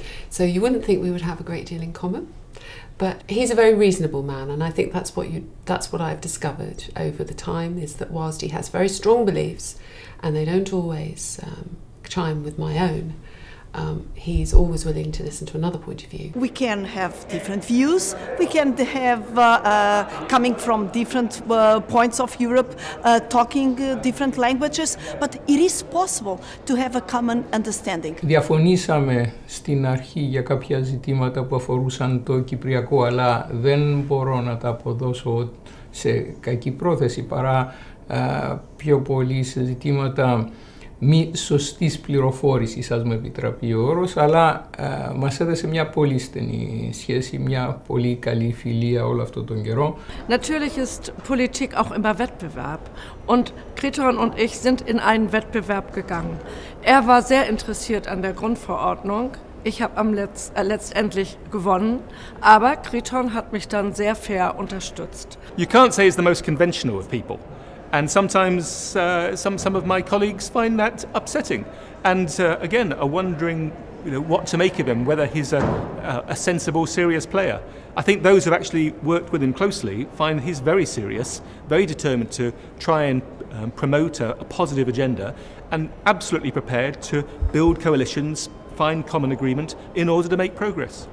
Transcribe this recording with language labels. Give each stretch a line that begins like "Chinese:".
English: So you wouldn't think we would have a great deal in common. But he's a very reasonable man, and I think that's what I've discovered over the time, is that whilst he has very strong beliefs, and they don't always chime with my own, he's always willing to listen to another point of view. We can have different views, we can have coming from different points of Europe, talking different languages, but it is possible to have a common understanding.
Greek: Διαφωνήσαμε στην αρχή για κάποια ζητήματα που αφορούσαν το Κυπριακό, αλλά δεν μπορώ να τα αποδώσω σε κακή πρόθεση παρά πιο πολύ σε ζητήματα μη σωστής πληροφόρησης, ας με επιτραπεί ο όρος, αλλά μας έδεσε μια πολύ στενή σχέση, μια πολύ καλή φιλία όλο αυτόν τον καιρό.
German: Natürlich ist Politik auch immer Wettbewerb und Kriton und ich sind in einen Wettbewerb gegangen. Er war sehr interessiert an der Grundverordnung. Ich habe letztendlich gewonnen, aber Kriton hat mich dann sehr fair unterstützt.
English: You can't say he's the most conventional of people. And sometimes some of my colleagues find that upsetting, and again are wondering, what to make of him, whether he's a sensible, serious player. I think those who've actually worked with him closely find he's very serious, very determined to try and promote a positive agenda, and absolutely prepared to build coalitions, find common agreement in order to make progress.